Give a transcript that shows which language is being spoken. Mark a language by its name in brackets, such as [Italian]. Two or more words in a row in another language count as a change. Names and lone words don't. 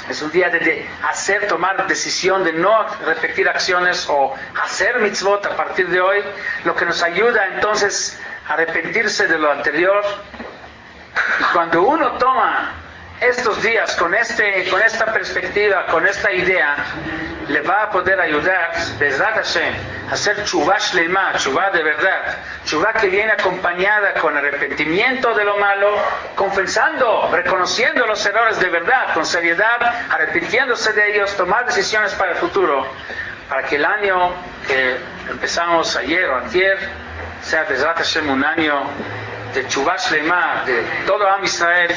[Spanish] Es un día de tomar decisión de no repetir acciones o hacer mitzvot a partir de hoy, lo que nos ayuda entonces a arrepentirse de lo anterior. Y cuando uno toma estos días con esta perspectiva, con esta idea, le va a poder ayudar, Bezrat Hashem, a hacer [Hebrew] תשובה שלמה, [Spanish] tshuvah de verdad, tshuvah que viene acompañada con arrepentimiento de lo malo, confesando, reconociendo los errores de verdad, con seriedad, arrepintiéndose de ellos, tomar decisiones para el futuro, para que el año que empezamos ayer o antier sea [Hebrew] בעזרת השם [Spanish] un año de [Hebrew] תשובה שלמה [Spanish] de todo Am Israel.